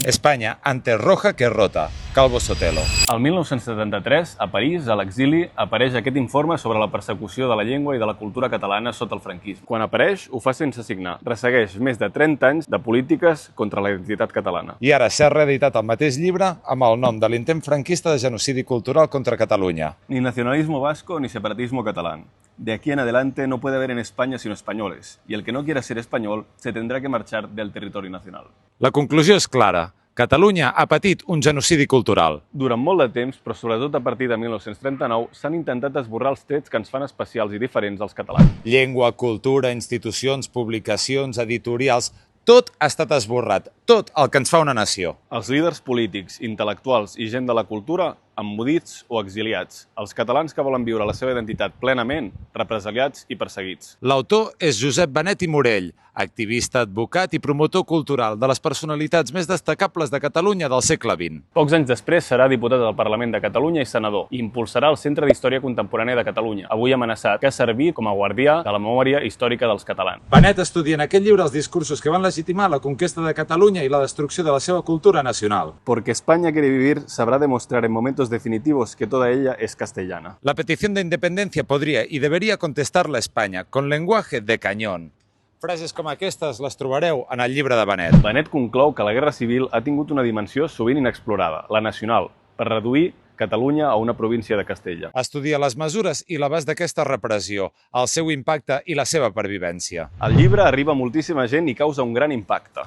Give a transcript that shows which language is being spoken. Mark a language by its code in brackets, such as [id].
[es] España, antes roja que rota. Calvo Sotelo. [ca] El 1973, a París, a l'exili, apareix aquest informe sobre la persecució de la llengua i de la cultura catalana sota el franquisme. Quan apareix, ho fa sense signar. Ressegueix més de 30 anys de polítiques contra la identitat catalana. I ara s'ha reeditat el mateix llibre amb el nom de l'intent franquista de genocidi cultural contra Catalunya. [es] Ni nacionalismo vasco ni separatismo catalán. De aquí en adelante no puede haber en España sino españoles, y el que no quiera ser español se tendrá que marchar del territorio nacional. [ca] La conclusió és clara. Catalunya ha patit un genocidi cultural. Durant molt de temps, però sobretot a partir de 1939, s'han intentat esborrar els trets que ens fan especials i diferents als catalans. Llengua, cultura, institucions, publicacions, editorials... Tot ha estat esborrat, tot el que ens fa una nació. Els líders polítics, intel·lectuals i gent de la cultura, emmudits o exiliats. Els catalans que volen viure la seva identitat plenament, represaliats i perseguits. L'autor és Josep Benet i Morell, activista, advocat i promotor cultural de les personalitats més destacables de Catalunya del segle XX. Pocs anys després serà diputat del Parlament de Catalunya i senador i impulsarà el Centre d'Història Contemporània de Catalunya, avui amenaçat, que ha servit com a guardià de la memòria històrica dels catalans. Benet estudia en aquest llibre els discursos que van legitimar la conquesta de Catalunya i la destrucció de la seva cultura nacional. [es] Porque España quiere vivir, sabrá demostrar en momentos definitivos que toda ella es castellana. La petición de independencia podría y debería contestar-la España con lenguaje de cañón. [ca] Frases com aquestes les trobareu en el llibre de Benet. Benet conclou que la Guerra Civil ha tingut una dimensió sovint inexplorada, la nacional, per reduir Catalunya a una província de Castella. Estudia les mesures i l'abast d'aquesta repressió, el seu impacte i la seva pervivència. El llibre arriba a moltíssima gent i causa un gran impacte.